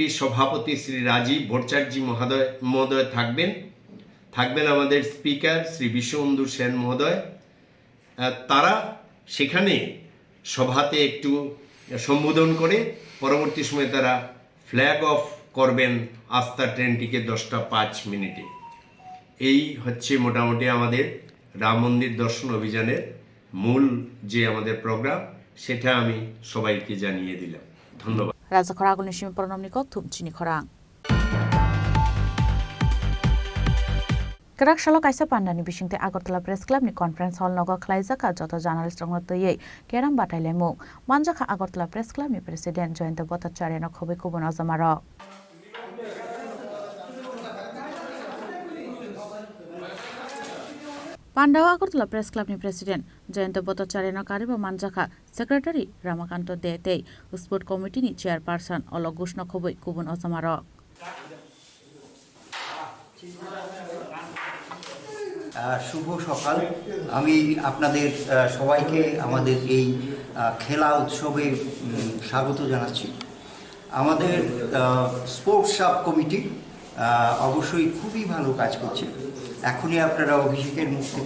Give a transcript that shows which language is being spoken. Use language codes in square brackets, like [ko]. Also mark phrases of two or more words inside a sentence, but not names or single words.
[bn] সভাপতি শ্রী রাজীব ভট্টাচার্য মহোদয় থাকবেন আমাদের স্পিকার শ্রী বিশ্ববন্ধু সেন মহোদয় তারা সেখানে সভাতে একটু সম্বোধন করে পরবর্তী সময়ে তারা ফ্ল্যাগ অফ করবেন আস্থা ট্রেনটিকে 10:05 এই হচ্ছে মোটামুটি আমাদের রাম মন্দির দর্শন অভিযানের মূল যে আমাদের প্রোগ্রাম সেটা আমি সবাইকে জানিয়ে দিলাম ধন্যবাদ [trp] রাজা খরাগুনি সিমি প্রণামনি কথুম চিনি খরাং Karakshalo kaisa pandani bisingte Agartala Press Club ni [en] conference hall [trp] nogo khlaijaka joto journalist rongno tei keram bataile mu manjaka Agartala Press Club ni president Joyanta Bhattacharya no khobai kubon azamaro Pandawa Agartala Press Club ni president Joyanta Bhattacharya no kariba manjaka secretary Ramakanto Detei [en] sport committee [trp] ni chairperson Ologush no khobai kubon azamaro [bn] শুভ সকাল আমি আপনাদের সবাইকে আমাদের এই খেলা উৎসবে স্বাগত জানাচ্ছি আমাদের [en] sports sub committee [bn] অবশ্যই খুবই ভালো কাজ করছে এখনই আপনারা অভিষেকের মুখ থেকে